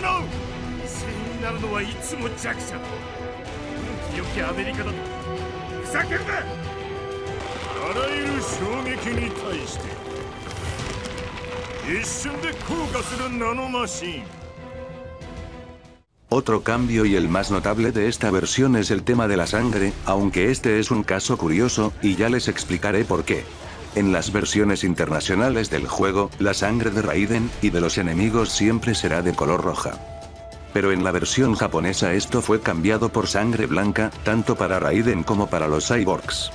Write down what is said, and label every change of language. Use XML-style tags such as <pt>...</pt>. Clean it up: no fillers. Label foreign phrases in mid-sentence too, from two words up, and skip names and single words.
<ja>犠牲になるのはいつも弱者だ。古き良きアメリカだとふざけるな。あらゆる衝撃に対して一瞬で降下するナノマシン。</ja> <es>Otro cambio y el más notable de esta versión es el tema de la sangre, aunque este es un caso curioso, y ya les explicaré por qué. En las versiones internacionales del juego, la sangre de Raiden y de los enemigos siempre será de color roja. Pero en la versión japonesa esto fue cambiado por sangre blanca, tanto para Raiden como para los cyborgs.</es>